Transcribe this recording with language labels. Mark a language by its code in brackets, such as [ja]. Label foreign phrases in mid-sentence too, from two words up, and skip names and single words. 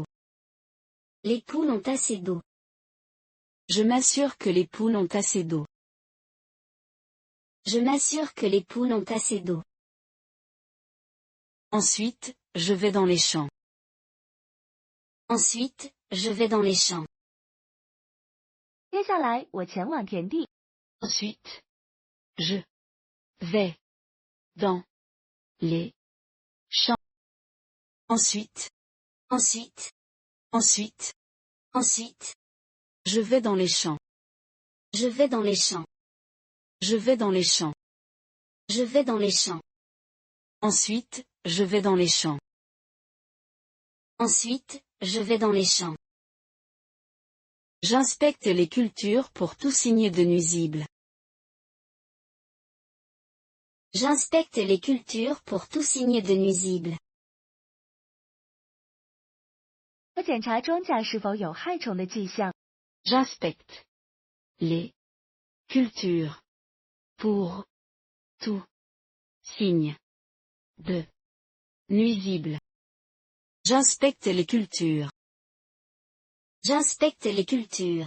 [fr] Les poules ont assez d'eau. Je m'assure que les poules ont assez d'eau. Je m'assure que les poules ont assez d'eau. Ensuite, je vais dans les champs. Ensuite, je vais dans les champs. [zh] 接下来，我前往田地。 [fr] Ensuite, je vais dans les champs. Ensuite, Ensuite, ensuite, ensuite, je vais dans les champs. je vais dans les champs. Je vais dans les champs. Je vais dans les champs. Ensuite, je vais dans les champs. Ensuite, je vais dans les champs. J'inspecte les cultures pour tout signe de nuisible. J'inspecte les cultures pour tout signe de nuisible. [zh] 我检查庄稼是否有害虫的迹象。 [fr] J'inspecte les cultures pour tout signe de nuisible. J'inspecte les cultures. J'inspecte les cultures.